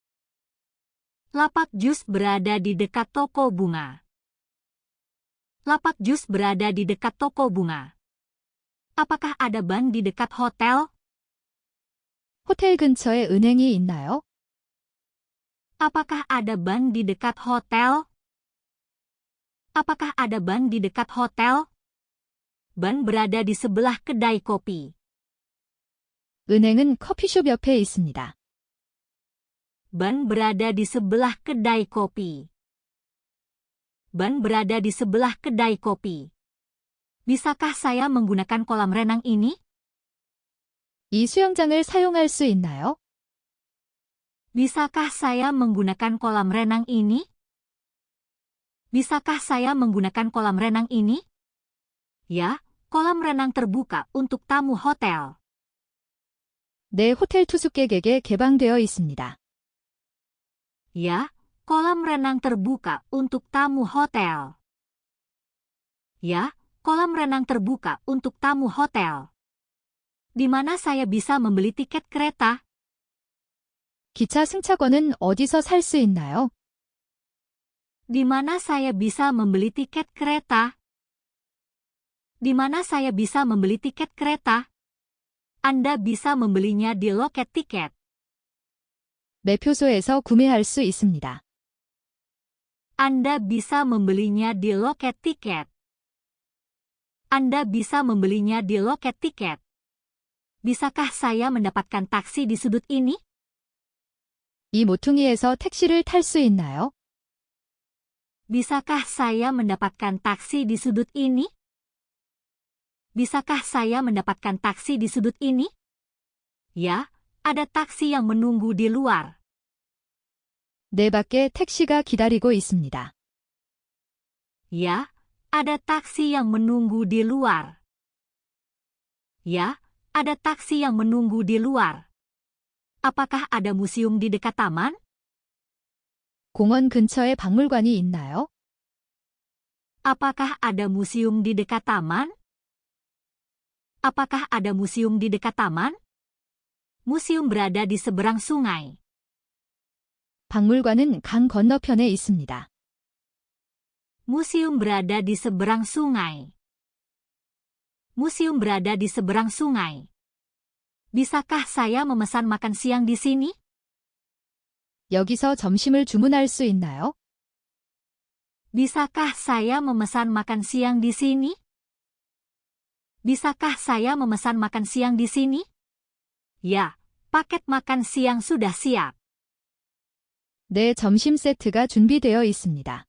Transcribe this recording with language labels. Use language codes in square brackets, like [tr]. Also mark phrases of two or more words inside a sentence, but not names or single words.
[id] Lapak jus berada di dekat toko bunga. Lapak jus berada di dekat toko bunga. Apakah ada bank di dekat hotel? [ko] 호텔 근처에 은행이 있나요? [id] Apakah ada bank di dekat hotel? Apakah ada bank di dekat hotel? Bank berada di sebelah kedai kopi. [ko] 은행은 커피숍 옆에 있습니다. [id] Bank berada di sebelah kedai kopi. Bank berada di sebelah kedai kopi. Bisakah saya menggunakan kolam renang ini? [ko] 이 수영장을 사용할 수 있나요? [id] Bisakah saya menggunakan kolam renang ini? Bisakah saya menggunakan kolam renang ini? Ya, kolam renang terbuka untuk tamu hotel. [ko] 네, 호텔 투숙객에게 개방되어 있습니다. [id] Ya, kolam renang terbuka untuk tamu hotel. Ya, kolam renang terbuka untuk tamu hotel. Di mana saya bisa membeli tiket kereta? [ko] 기차 승차권은 어디서 살 수 있나요? [id] Di mana saya bisa membeli tiket kereta? Di mana saya bisa membeli tiket kereta? Anda bisa membelinya di loket tiket. [ko] 매표소에서 구매할 수 있습니다. [id] Anda bisa membelinya di loket tiket. Anda bisa membelinya di loket tiket. Bisakah saya mendapatkan taksi di sudut ini? [ko] 이 모퉁이에서 택시를 탈 수 있나요? [id] Bisakah saya mendapatkan taksi di sudut ini? Bisakah saya mendapatkan taksi di sudut ini? Ya, ada taksi yang menunggu di luar. [ko] 내 밖에 택시가 기다리고 있습니다. [id] Ya, ada taksi yang menunggu di luar. Ya, ada taksi yang menunggu di luar. Apakah ada museum di dekat taman? [ko] 공원 근처에 박물관이 있나요? [id] Apakah ada museum di dekat taman? Apakah ada museum di dekat taman? Museum berada di seberang sungai. [ko] 박물관은 강 건너편에 있습니다. [id] Museum berada di seberang sungai. Museum berada di seberang sungai. Bisakah saya memesan makan siang di sini? [ko] 여기서 점심을 주문할 수 있나요? [id] Bisakah saya memesan makan siang di sini? Bisakah saya memesan makan siang di sini? Ya, paket makan siang sudah siap. [ko] 네, 점심 세트가 준비되어 있습니다.